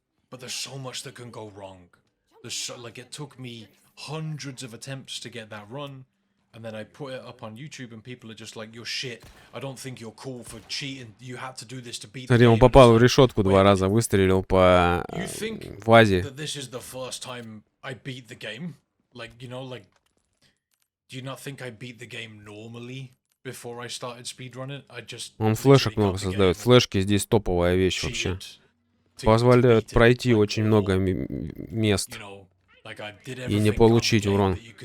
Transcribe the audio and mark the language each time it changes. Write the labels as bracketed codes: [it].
[en] But there's so much that can go wrong. There's so, like, it took me hundreds of attempts to get that run, and then I put it up on YouTube, and people are just like, "You're shit. I don't think you're cool for cheating. You had to do this to beat the game." [ru] Смотри, он попал в решетку 2 раза, выстрелил по вазе. [en] This is the first time I beat the game. Like, you know, like, do you not think I beat the game normally before I started speedrunning? I just. [ru] Он флешек много создает. Флешки здесь топовая вещь вообще. Позволяют пройти очень много мест и не получить урон.